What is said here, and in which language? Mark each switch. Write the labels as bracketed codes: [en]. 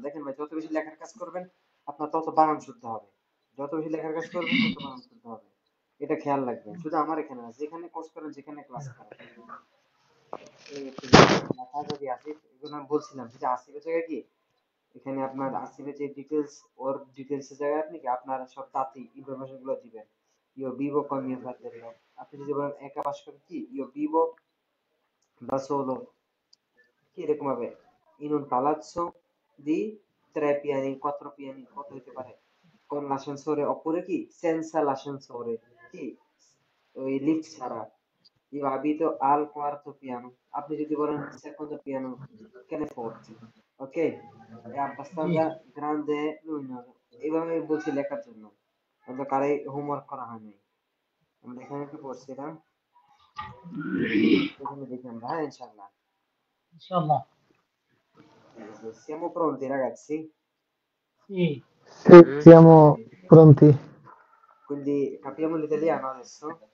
[bn] দেখেন ভাই, যত বেশি লেখার কাজ করবেন আপনার তত বানান শুদ্ধ হবে, যত বেশি লেখার কাজ করবেন তত বানান শুদ্ধ হবে। এটা খেয়াল রাখবেন, শুধু আমার এখানে না, যেখানে কোর্স করেন, যেখানে ক্লাস করেন, এই হচ্ছে বিষয়। লেখা যদি আসিফ, এগুলো আমি বলছিলাম যে আসিফের জায়গায় কি, এখানে আপনার আসিফের যে ডিটেলস, ওর ডিটেলস এর জায়গায় আপনি কি আপনার সব দাতি ইনফরমেশন গুলো দিবেন। [it] io vivo con mio fratello, [bn] আপনি যদি বলেন একা বাস করেন, কি [it] io vivo da solo, কি এরকম হবে, in un palazzo di 3 piani, 4 piani, [bn] কত হতে পারে, [it] con l'ascensore, oppure কি senza l'ascensore, [bn] কি ওই লিফট ছাড়া, [it] io abito al quarto piano, [bn] আপনি যদি বলেন [it] secondo piano, che ne forti, ok, è [bn] জি, [it] abbastanza grande e luminoso। [bn] এইভাবে বলছি লেখার জন্য, অন্য কারে হোমওয়ার্ক করা হয়নি, আমরা এখানে কি পড়ছিলাম, এখানে দেখি আমরা, হ্যাঁ ইনশাআল্লাহ। ইনশাআল্লাহ। ঠিক আছে, [it] siamo pronti ragazzi? [bn] জি, [it] Siamo pronti? Quindi capiamo l'italiano adesso?